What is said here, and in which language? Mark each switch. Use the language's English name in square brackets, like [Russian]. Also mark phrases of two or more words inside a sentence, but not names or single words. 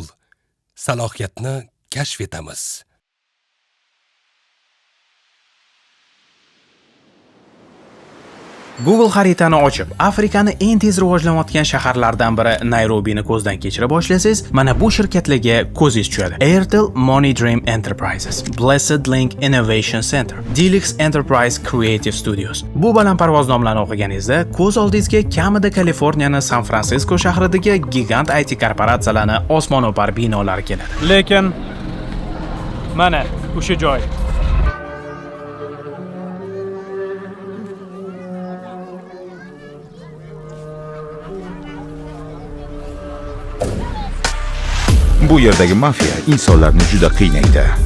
[Uzbek] Salohiyatni kashf etamiz. Google xaritani ochib, Afrikani eng tez rivojlanayotgan shaharlardan biri Nayrobini ko'zdan kechira boshlasangiz, mana bu shirkatlarga ko'zingiz tushadi. Airtel Money Dream Enterprises, Blessed Link Innovation Center, Delix Enterprise Creative Studios. Bu balandparvoz nomlarni o'qiganingizda ko'z oldingizga kamida Kaliforniyaning San Fransisko shahridagi gigant IT korporatsiyalarni osmono'par binolari keladi. Lekin mana o'sha joy. Bu yerdagi mafiya insonlarni juda qiynaydi.